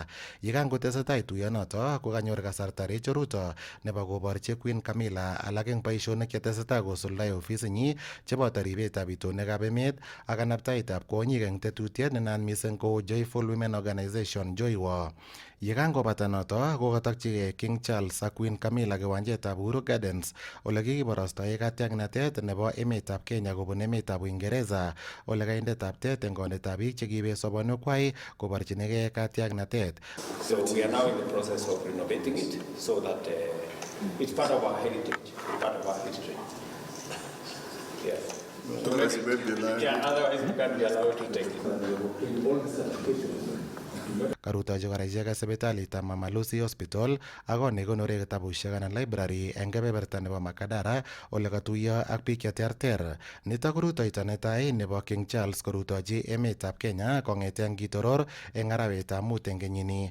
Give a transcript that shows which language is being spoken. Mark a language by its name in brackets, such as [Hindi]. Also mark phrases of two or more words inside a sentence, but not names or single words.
[Kalenjin] Yekangotesetai tuyonoto ko kanyor kasarta Rachel Ruto nebo koborchi Queen Camilla alak eng boisionik chetesetai kosuldae ofisinyi cheboto ribetab itonwekab emet ak kanaptaitab kwonyik eng tetutiet nenaat mising ko Joyful Women Organization Joywo. Yekangobata noto kokatokchigei King Charles ak Queen Camilla kiwanjetab Uhuru Gardens ole kikiborostoe katiaknatet nebo emetab Kenya kobun emetab Uingereza ole kaindetab tet eng kondetab biik chekiibet sobonwekwai koborchinigei katiaknatet. [English] So we are now in the process of renovating it so that it's part of our heritage, part of our history. Yeah. Yeah, otherwise we can't be allowed to take it. [Kalenjin] Karutochi kora icheket sipitalitab Mama Lucy Hospital ak kot nekonoren kitabusiek anan library eng kebeberta nebo Makadara ole katuiyo ak biik cheterter. Nitok ko rutoito netai nebo King Charles korutochi emetab Kenya kong'ete ngitoror eng arawetab mut eng kenyini.